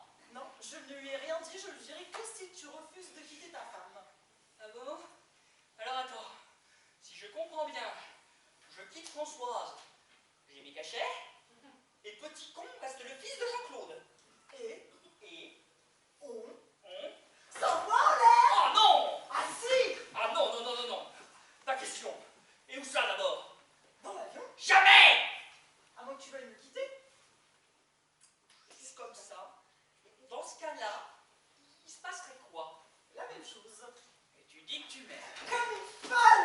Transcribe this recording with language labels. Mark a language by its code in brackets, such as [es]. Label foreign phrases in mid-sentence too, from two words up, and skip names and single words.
[fr] Non, je ne lui ai rien dit, je lui dirai que si tu refuses de quitter ta femme. Ah bon? Alors attends. Si je comprends bien, je quitte Françoise. J'ai mes cachets. Et petit con reste le fils de Jean-Claude. Et On s'envoie en l'air. Oh non! Ah si! Ah non, non, non, non, non. Pas question. Et où ça d'abord? Dans l'avion. Jamais! À moins que tu veuilles me quitter. Juste comme ça. Dans ce cas-là, il se passerait quoi? La même chose. Et tu dis que tu m'aimes. Comme une folle.